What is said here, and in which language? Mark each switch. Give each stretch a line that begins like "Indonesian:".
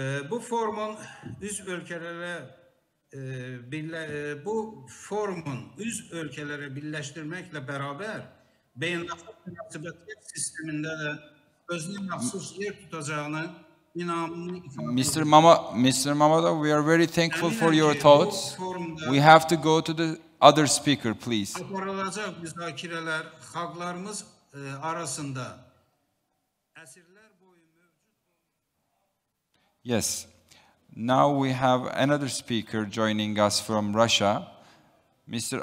Azerbaijani: Bu forumun üz ölkələrə birləşdirməklə bərabər beynəlxalq münasibətlər sistemində də özünə məxsus yer tutacağını inamını ifade
English: Mr. Mamadov, we are very thankful for your thoughts. We have to go to the other speaker, please.
Azerbaijani: Aparılacaq müzakirələr xalqlarımız arasında əsrlər boyu mövcud.
English: Yes. Now we have another speaker joining us from Russia, Mr.